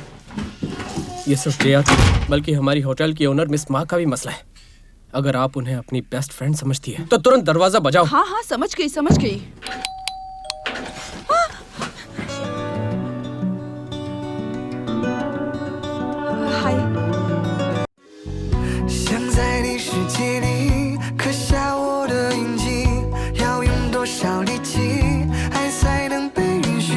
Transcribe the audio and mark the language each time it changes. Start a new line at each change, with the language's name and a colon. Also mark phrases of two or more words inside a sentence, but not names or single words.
Hindi: ये सिर्फ जेआर बल्कि हमारी होटल की ओनर मिस मा का भी मसला है। अगर आप उन्हें अपनी
English: best friend
Hindi: समझती है तो तुरंत दरवाजा बजाओ। हाँ हाँ, समझ गई समझ गई। हाय।
Chinese: 想在你世界里刻下我的印记，要用多少力气，爱才能被允许？